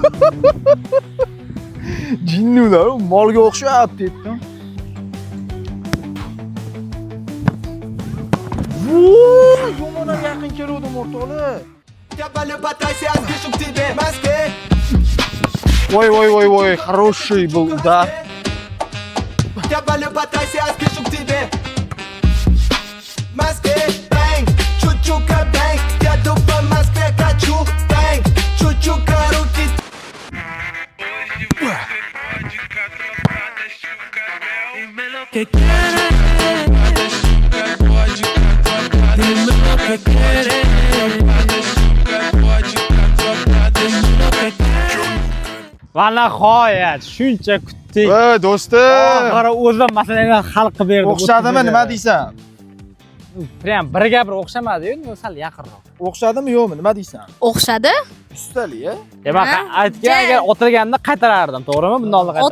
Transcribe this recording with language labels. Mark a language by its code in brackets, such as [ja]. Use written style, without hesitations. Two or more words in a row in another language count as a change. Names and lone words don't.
[uz] Jinnilar, molga o'xshayapti debdim. Voy, yomon yaqin keluvdim o'rtoqlar. Voy, [ru] хороший был удар. Я валю по трассе, а спешу к тебе. Москве, бэнг, чучука, бэнг. Я иду по Москве, качу, бэнг, чучука, руки. [es] Que quiere, dime lo que quiere, dime lo que quiere. [uz] Va nihoyat shuncha kutdik. Voy do'stim. Oxiri o'zim masalaga hal qilib berdi. O'xshadimi, nima deysan? Prям birga bir o'xshamadi-yu, sal yaqinroq. O'xshadimi, yo'qmi? Nima deysan? O'xshadi? Ustali-a? Demak, aytgan agar otilganida qaytarardim, to'g'rimi? Bundan oldin qaytardim.